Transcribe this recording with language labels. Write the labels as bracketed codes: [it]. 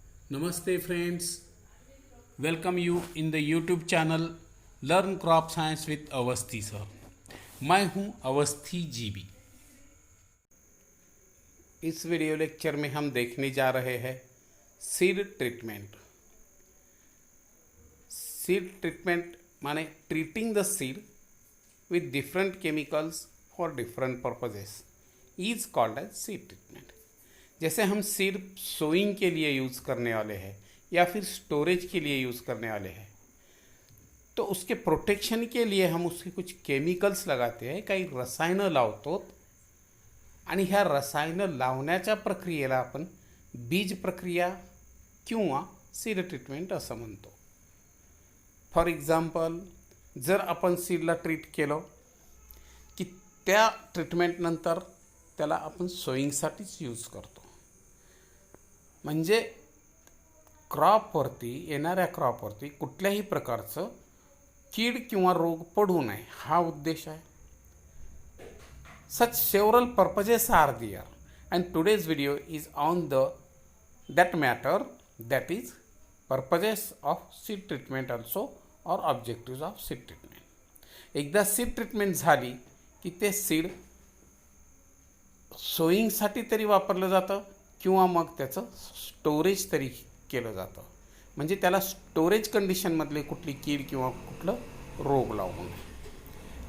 [en] Namaste friends, welcome you in the YouTube channel Learn Crop Science with Awasthi sir. [hi] मैं हूं Awasthi GB. इस video lecture में हम देखने जा रहे हैं सीड ट्रीटमेंट। [en] Seed treatment माने treating the seed with different chemicals for different purposes is called as seed treatment। [hi] जैसे हम सीड सोइंग के लिए यूज़ करने वाले हैं या फिर स्टोरेज के लिए यूज़ करने वाले हैं, तो उसके प्रोटेक्शन के लिए हम उसके कुछ केमिकल्स लगाते हैं, [mr] काही रसायनं लावतो आणि ह्या रसायनं लावण्याच्या प्रक्रियेला आपण बीज प्रक्रिया किंवा सीड ट्रीटमेंट असं म्हणतो। [en] for example, [mr] जर आपण सीडला ट्रीट केलं की त्या ट्रीटमेंटनंतर त्याला आपण सोईंगसाठीच यूज करतो। म्हणजे क्रॉपवरती येणाऱ्या क्रॉपवरती कुठल्याही प्रकारचं कीड किंवा रोग पडू नये हा उद्देश आहे। [en] Such several purposes are there and today's video is on that matter, that is purposes of seed treatment also or objectives of seed treatment। [mr] एकदा सीड ट्रीटमेंट झाली की ते सीड सोईंगसाठी तरी वापरलं जातं किंवा मग त्याचं स्टोरेज तरी केलं जातं, म्हणजे त्याला स्टोरेज कंडिशनमधले कुठली कीड किंवा कुठलं रोग लागू नये।